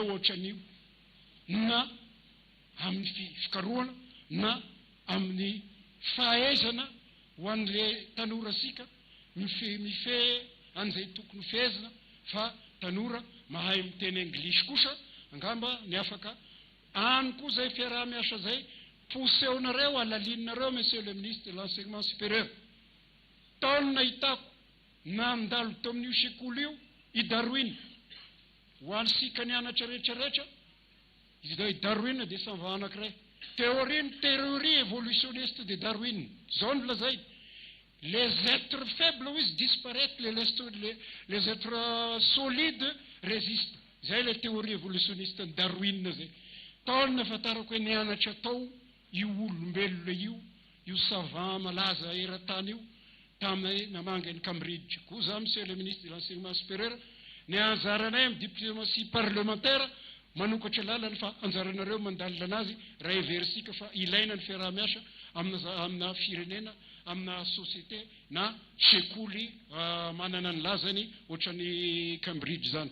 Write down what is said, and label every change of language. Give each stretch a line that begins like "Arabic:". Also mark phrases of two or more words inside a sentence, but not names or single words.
Malagasy: ohatran'io na amin'ny fikarohana na amin'ny fahaizana ho an'le tanorasika mife an'izay tokony fehezana fa tanora mahay miteny anglisy kosa angamba ny afaka any koa zay fiaraha-miasa zay poseonareo alalinareo
French: monsieur le ministre de l'enseignement supérieur.
Malagasy: Taona nahitako nandalo tao amin'io sekoly io i Darwin ho an'sika nianatra rehetrarehetra i Darwin dia sava anankiray
French: théorie évolutionniste de Darwin
Malagasy: zao ny lazay
French: les êtres faibles
Malagasy: izy
French: disparaître les êtres solides résistent. Zay le théorie évolutionniste de Darwin zay.
Malagasy: Taona nafatarako hoe nianatra tao io olombelona io savant malaza era-tany io taminay namanga ny Cambridge. Koa za
French: monsieur le ministre de l'enseignement supérieur
Malagasy: ny anjaranay amin'ny
French: diplomatie parlementaire
Malagasy: manokatra lalany fa anjaranareo mandalina anazy raha heverisika fa ilaina ny fiaraha-miasa amina firenena amina société na sekoly manana ny lazany ohatran'ny Cambridge zany.